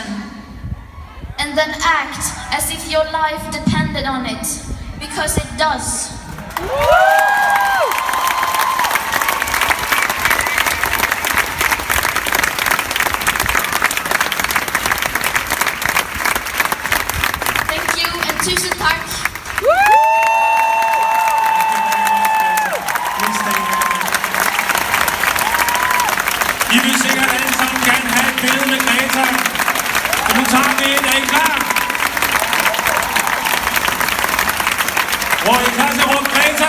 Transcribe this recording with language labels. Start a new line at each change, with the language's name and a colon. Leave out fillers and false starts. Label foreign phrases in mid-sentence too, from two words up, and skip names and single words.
English: And then act as if your life depended on it, because it does. Thank you, and
Swedish: tusen tack.
Danish: I vil sikkert alle sammen gerne have et billede med Greta. Og nu tager vi et. Er I klar? Hvor er I klar til at råbe Greta?